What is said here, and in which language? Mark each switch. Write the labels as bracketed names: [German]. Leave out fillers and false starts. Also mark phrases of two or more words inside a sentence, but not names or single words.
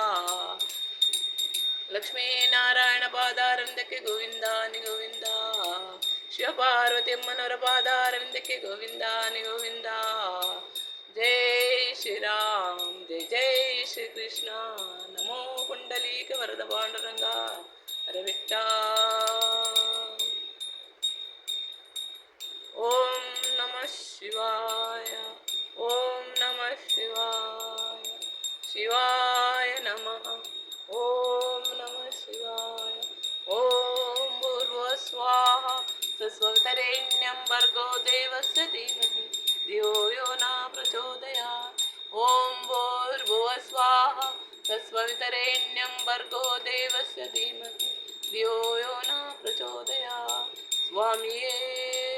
[Kannada] ಲಕ್ಷ್ಮೀನಾರಾಯಣ ಪಾದಾರವಿಂದಕ್ಕೆ ಗೋವಿಂದ ನಿಗೋವಿಂದ ಶಿವಪಾರ್ವತಿ ಅಮ್ಮನವರ ಪಾದಾರವಿಂದಕ್ಕೆ ಗೋವಿಂದ ನಿಗೋವಿಂದ ಜೈ ಶ್ರೀರಾಮ್ ಜೈ ಜೈ ಶ್ರೀ ಕೃಷ್ಣ ನಮೋ ಪುಂಡಲೀಕ ವರದ ಪಾಂಡುರಂಗ ಹರೆ ವಿಠ್ಠಲ [Sanskrit] ಓಂ ನಮಃ ಶಿವಾಯ ಓಂ ನಮಃ ಶಿವಾಯ ಶಿವಾಯ ನಮಃ ಓಂ ನಮಃ ಶಿವಾಯ ಓಂ ಭೂರ್ಭುವಸ್ವಾಹ ತಸ್ಸವಿತುರ್ವರೆಣ್ಯಂ ಭರ್ಗೋ ದೇವಸ್ಯ ಧೀಮಹಿ ಧಿಯೋ ಯೋ ನ ಪ್ರಚೋದಯಾತ್ ಓಂ ಭೂರ್ಭುವಸ್ವಾಹ ತಸ್ಸವಿತುರ್ವರೆಣ್ಯಂ ಭರ್ಗೋ ದೇವಸ್ಯ ಧೀಮಹಿ ಧಿಯೋ ಯೋ ನ ಪ್ರಚೋದಯಾತ್ ಸ್ವಾಮಿಯೇ